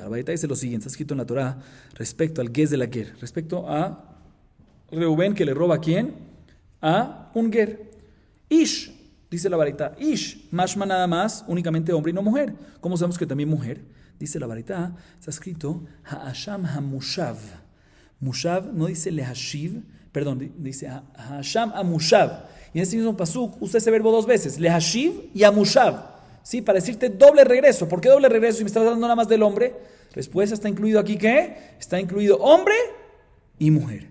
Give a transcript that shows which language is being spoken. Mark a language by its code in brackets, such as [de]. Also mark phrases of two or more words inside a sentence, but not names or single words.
[es] La baraita dice lo siguiente, está escrito en la Torah respecto al Gez de la Ger, respecto a Reubén que le roba ¿a quién? A un Ger. Ish, dice la baraita, Ish, mashma nada más, únicamente hombre y no mujer. ¿Cómo sabemos que también mujer? Dice la baraita, está escrito [he] הָאָשָׁם הַמּוּשָׁב. [es] Mushav no dice lehashiv, perdón, dice [he] הָאָשָׁם הַמּוּשָׁב. [es] Y en este mismo pasuk usa ese verbo dos veces, lehashiv y amushav. Sí, para decirte doble regreso. ¿Por qué doble regreso si me estás hablando nada más del hombre? Respuesta, está incluido aquí ¿qué? Está incluido hombre y mujer.